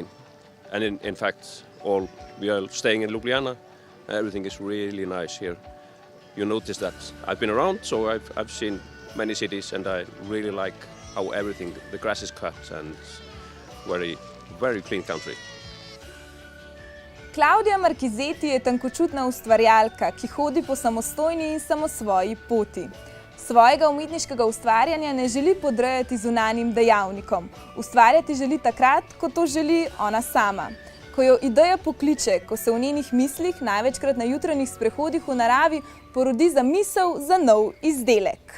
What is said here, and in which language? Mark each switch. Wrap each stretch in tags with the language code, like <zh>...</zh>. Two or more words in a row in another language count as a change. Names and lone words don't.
<en>And in fact, we are staying in Ljubljana, everything is really nice here. You notice that I've been around, so I've seen many cities and I really like how everything, the grass is cut and very clean country.</en> <sl>Claudia Marchizeti je tankočutna ustvarjalka, ki hodi po samostojni in samosvoji poti. Svojega umetniškega ustvarjanja ne želi podrejati zunanjim dejavnikom. Ustvarjati želi takrat, ko to želi ona sama. Ko jo ideja pokliče, ko se v njenih mislih, največkrat na jutranjih sprehodih v naravi, porodi zamisel za nov izdelek.</sl>